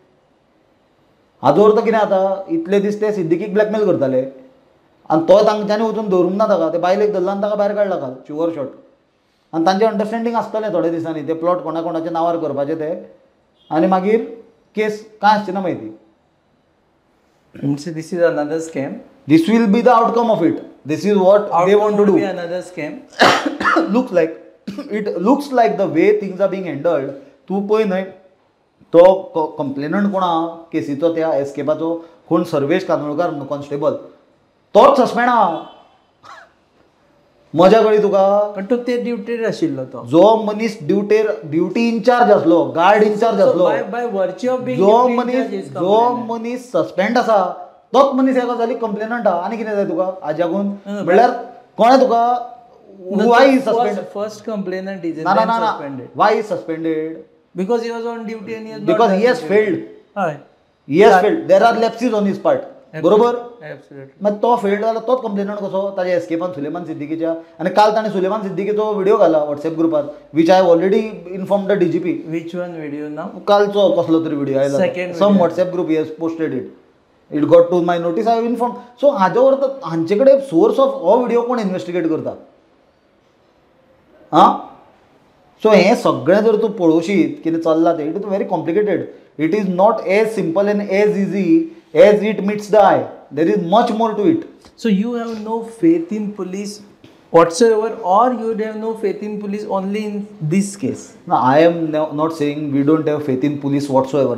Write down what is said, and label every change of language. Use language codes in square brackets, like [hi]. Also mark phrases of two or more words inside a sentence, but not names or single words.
[kok] हाजो अर्थ कितें जाता इतले दीस ते सिद्दीकीक ब्लॅकमेल करताले आनी तो तांच्यांनी वचून दवरूंक ना ताका ते बायलेक धरला आनी ताका भायर काडला काल [en] sure shot [kok] आनी तांचें अंडरस्टँडींग आसतलें थोड्या दिसांनी ते प्लॉट कोणाच्या नांवार करपाचे ते आनी मागीर केस कांय आसची ना माहिती [en] This is another scam. This will be the outcome of it. This is what they want to do. Another scam. Looks like the way things are being handled. [kok] तूं पळय न्हय तो कंप्लेनंट कोण आहा केसीचो त्या एस्केपाचो कोण सर्वेश कांदोळकार म्हणून कॉन्स्टेबल तोच सस्पेंड आहा मजा कळ्ळी तुका. पण तो ते ड्युटीर आशिल्लो तो, जो मनीस ड्युटी इन्चार्ज असलो, गार्ड इन्चार्ज असलो, [en] by virtue of being [kok] जो मनीस सस्पेंड आसा तोच मनीस ह्या गजाली कंप्लेनंट आहा. आनी कितें जाय तुका हाज्याकून म्हणल्यार कोणें तुका [en] why is suspended? First complainant is ना suspended. Why is suspended? Because he was on duty and he has Because he has failed. He has failed. There are lapses on his part. बरोबर. [kok] मग तो फेल्ड झाला तोच कंप्लेनंट कसो ताच्या एस्केपान सुलेमान सिद्दीकीच्या. आणि काल ताणें सुलेमान सिद्दीकीचो व्हिडिओ घाला व्हॉट्सॲप ग्रुपार, [en] which I already inform the DGP. Which one video now? [kok] कालचो कसलो तरी व्हिडिओ आयला, सम व्हॉट्सॲप ग्रुप, [en] he has posted it. It got to my notice, I have informed. [kok] सो हाजे अर्थ हांचे कडेन [en] source of [kok] हो व्हिडिओ कोण इन्व्हेस्टिगेट करता. हां, सो हें सगळें जर तूं पळोवशीत कितें चल्लां तें, [en] it is very complicated. it is not as simple and as easy as it meets the eye. there is much more to it. So you have no faith in police whatsoever, or you have no faith in police only in this case? No, I am not saying we don't have faith in police whatsoever.